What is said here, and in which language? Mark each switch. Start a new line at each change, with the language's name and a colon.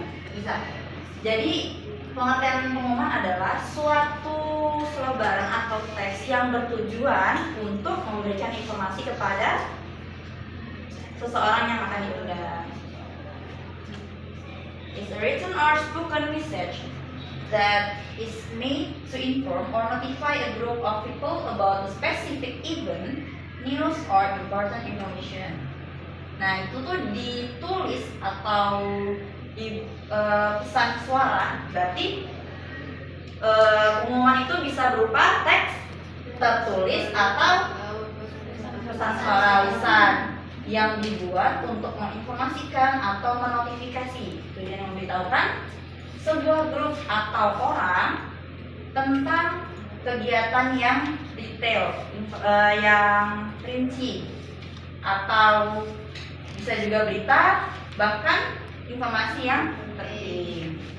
Indonesian: Bisa. Jadi pengertian pengumuman adalah suatu selebaran atau teks yang bertujuan untuk memberikan informasi kepada seseorang yang akan diundang.
English: It's a written or spoken message that is made to inform or notify a group of people about a specific event, news, or important information.
Indonesian: Nah, itu tuh ditulis atau di pesan suara, berarti pengumuman itu bisa berupa teks tertulis atau pesan suara lisan yang dibuat untuk menginformasikan atau menotifikasi, tujuan memberitahukan sebuah grup atau orang tentang kegiatan yang detail, yang rinci, atau bisa juga berita, bahkan informasi yang penting.